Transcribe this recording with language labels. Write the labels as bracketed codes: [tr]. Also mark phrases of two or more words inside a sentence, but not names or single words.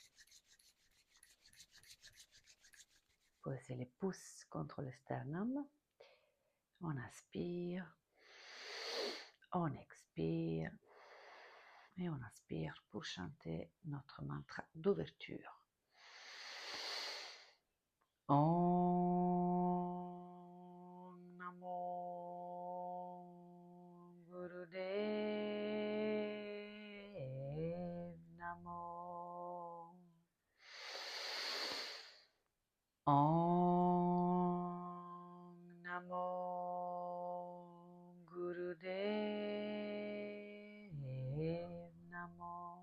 [fr] Posez les pouces contre le sternum. On inspire, on expire et on inspire pour chanter notre mantra d'ouverture. [sa] Om Namo Gurudev Namo. Om Namo Gurudev Namo.